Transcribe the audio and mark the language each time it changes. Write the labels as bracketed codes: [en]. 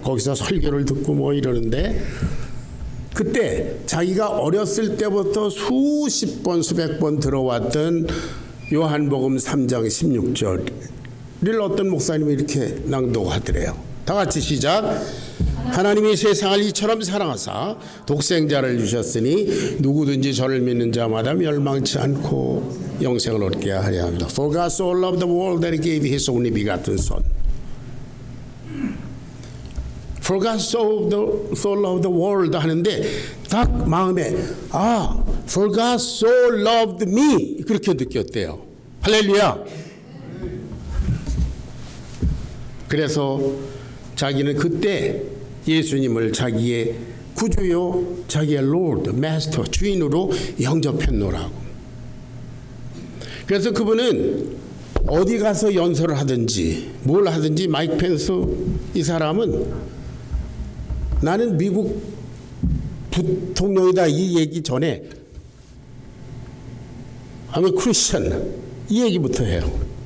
[ko] 거기서 설교를 듣고 뭐 이러는데 그때 자기가 어렸을 때부터 수십 번 수백 번 들어왔던 요한복음 3장 16절을 어떤 목사님이 이렇게 낭독하더래요. 다 같이 시작. 하나님이 세상을 이처럼 사랑하사 독생자를 주셨으니 누구든지 저를 믿는 자마다 멸망치 않고 영생을 얻게 하려 합니다. [en] For God so loved the world that he gave his only begotten son. For God so loved the world [ko] 하는데 딱 마음에 [en] For God so loved me [ko] 그렇게 느꼈대요. 할렐루야. 그래서 자기는 그때 예수님을 자기의 구주요, 자기의 로드, 마스터, 주인으로 영접했노라고. 그래서 그분은 어디 가서 연설을 하든지 뭘 하든지 마이크 펜스 이 사람은 나는 미국 부통령이다 이 얘기 전에 [en] I'm a Christian [ko] 이 얘기부터 해요.